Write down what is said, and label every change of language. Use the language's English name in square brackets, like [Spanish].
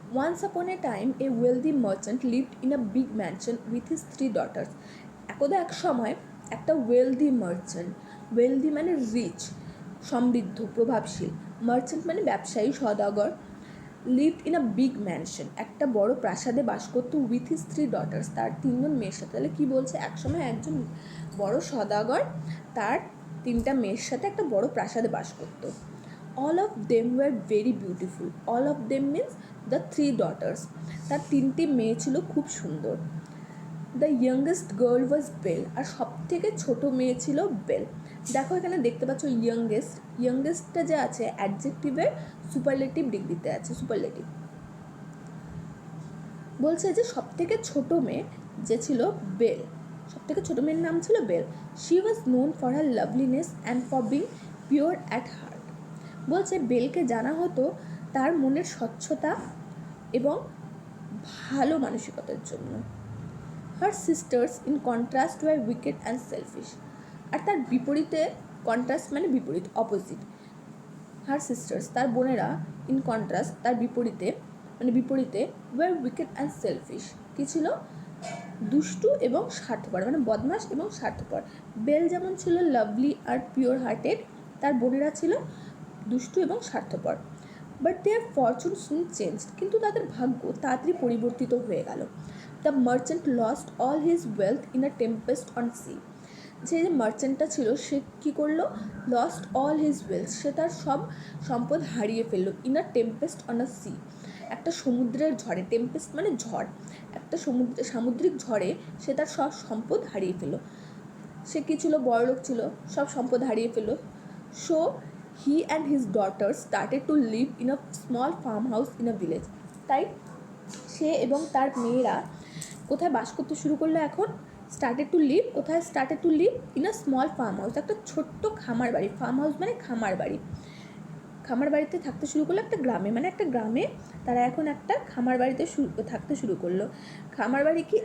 [English] Once upon a time, a wealthy merchant lived in a big mansion with his 3 daughters. [Bangla] একদা এক সময় একটা wealthy merchant, wealthy মানে rich, সমৃদ্ধ, প্রভাবশীল, merchant মানে ব্যবসায়ী, সদাগর, [English] lived in a big mansion, [Bangla] একটা বড় প্রাসাদে বাস করতো, [English] with his 3 daughters, [Bangla] তার 3জন মেয়ের সাথে. তাহলে কী বলছে, একসময় একজন বড় সদাগর তার 3টা মেয়ের সাথে একটা বড় প্রাসাদে বাস করতো. [English] All of them were very beautiful. All of them means the 3 daughters. [Bangla] তার 3টি মেয়ে ছিল খুব সুন্দর. [English] The youngest girl was Belle. [Bangla] আর সব থেকে ছোটো মেয়ে ছিল বেল. দেখো এখানে দেখতে পাচ্ছ ইয়ংগেস্টটা যে আছে অ্যাডজেক্টিভের সুপারলেটিভ ডিগ্রিতে আছে, সুপারলেটিভ. বলছে যে সব থেকে ছোটো মেয়ে যে ছিল বেল, সব থেকে ছোটো মেয়ের নাম ছিল bell. [English] She was known for her loveliness and for being pure at heart. [Bangla] বলছে বেলকে জানা হতো তার মনের স্বচ্ছতা এবং ভালো মানসিকতার জন্য. [English] Her sisters in contrast were wicked and selfish. [Bangla] আর তার বিপরীতে, কন্ট্রাস্ট মানে বিপরীত, অপোজিট. হার সিস্টার্স তার বোনেরা, ইন কন্ট্রাস্ট তার বিপরীতে, মানে বিপরীতে, [English] were wicked and selfish, [Bangla] কী ছিল? দুষ্টু এবং স্বার্থপর, মানে বদমাশ এবং স্বার্থপর. বেল যেমন ছিল লাভলি আর পিওর হার্টেড, তার বোনেরা ছিল দুষ্টু এবং স্বার্থপর. [English] but their fortune soon change, [Bangla] কিন্তু তাদের ভাগ্য তাড়াতাড়ি পরিবর্তিত হয়ে গেল. [English] The merchant lost all his wealth in a tempest on sea. [Bangla] যে মার্চেন্টটা ছিল সে কী করলো? [English] lost all his wealth, [Bangla] সে তার সব সম্পদ হারিয়ে ফেললো. [English] in a tempest on a sea, [Bangla] একটা সমুদ্রের ঝড়ে, টেম্পেস্ট মানে ঝড়, একটা সামুদ্রিক ঝড়ে সে তার সব সম্পদ হারিয়ে ফেললো. সে কী ছিল? বড়লোক ছিল, সব সম্পদ হারিয়ে ফেললো. [English] So he and his daughters started to live in a small farmhouse in a village. [Bangla] তাই সে এবং তার মেয়েরা কোথায় বাস করতে শুরু করলো? এখন [English] Started to live, কোথায় started to live? In a small farm house, [Bangla] একটা ছোট্ট খামার বাড়ি। ফার্ম হাউস মানে খামার বাড়ি। খামার বাড়িতে থাকতে শুরু করলো একটা গ্রামে, মানে একটা গ্রামে তারা এখন একটা খামার বাড়িতে থাকতে শুরু করলো। খামার বাড়ি কি?